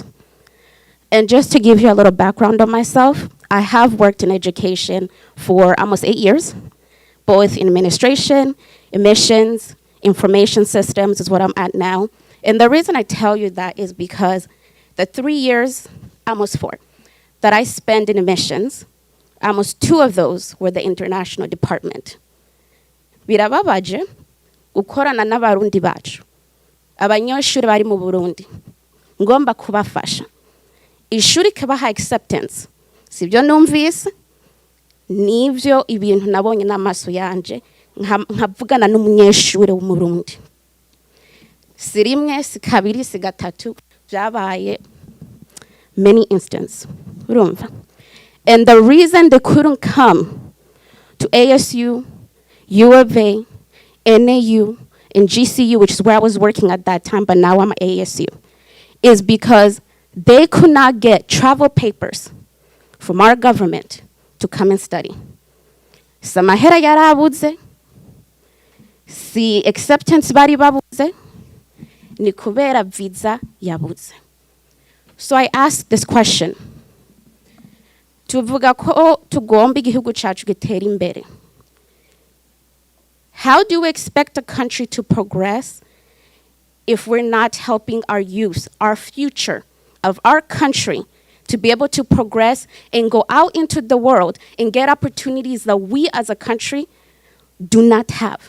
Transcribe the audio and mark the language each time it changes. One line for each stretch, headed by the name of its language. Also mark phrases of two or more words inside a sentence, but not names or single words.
English: And just to give you a little background on myself, I have worked in education for almost 8 years, both in administration, admissions, information systems is what I'm at now. And the reason I tell you that is because the 3 years, almost 4, that I spent in admissions, almost 2 of those were the international department.
Rundi: Birababaje gukorana n'abarundi bacu, abanyeshuri bari mu Burundi, ngomba kubafasha. Ishuri kabaha acceptance, sibyo numvise, nivyo ibintu nabonye n'amaso yanje, nkavugana n'umunyeshuri w'umurundi. Si rimwe, si kabiri, si gatatu, byabaye
English: many instances.
Rundi: Urumva?
English: And the reason they couldn't come to ASU, U of A, NAU, and GCU, which is where I was working at that time, but now I'm at ASU, is because they could not get travel papers from our government to come and study.
Rundi: Samahera yarabuze, si acceptance bari babuze, ni kubera visa yabuze.
English: So I asked this question.
Rundi: Tuvuga ko tugomba igihugu cacu gitera imbere.
English: How do we expect a country to progress if we're not helping our youth, our future of our country, to be able to progress and go out into the world and get opportunities that we as a country do not have?